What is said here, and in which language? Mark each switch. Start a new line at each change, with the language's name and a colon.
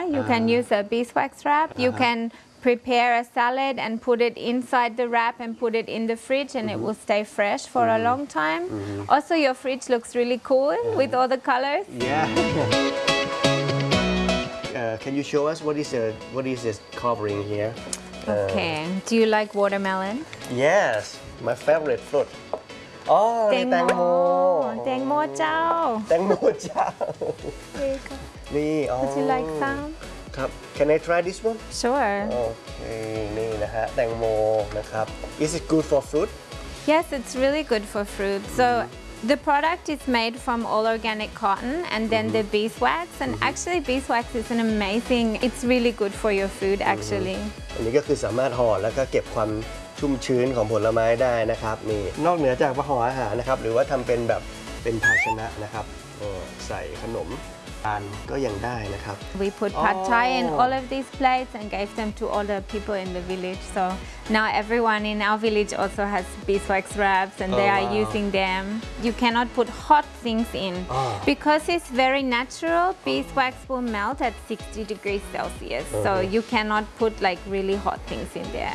English: You can use a beeswax wrap. You can prepare a salad and put it inside the wrap and put it in the fridge, and it will stay fresh for a long time. Also, your fridge looks really cool with all the colors. Can you show us what is the covering here? Okay. Do you like watermelon? Yes, my favorite fruit.
Thai: Oh, แตงโม แตงโมเจ้า แตงโมเจ้า นี่
English: Would you like some? ครับ Can I try this one? Sure. Okay.
Thai: นี่นะฮะ แตงโมนะครับ
English: Is it good for fruit? Yes, it's really good for fruit. So the product is made from all organic cotton and then the beeswax. And actually, beeswax is an amazing. It's really good for your food, actually.
Thai: อันนี้ก็คือสามารถห่อแล้วก็เก็บความชุ่มชื้นของผลไม้ได้นะครับนี่นอกเหนือจากห่ออาหารนะครับหรือว่าทำเป็นแบบเป็นภาชนะนะครับใส่ขนมก็ยังได้นะครับ
English: We put pad thai in all of these plates and gave them to all the people in the village. So now everyone in our village also has beeswax wraps and they are using them. You cannot put hot things in because it's very natural. Beeswax will melt at 60 degrees Celsius. So you cannot put like really hot things in there.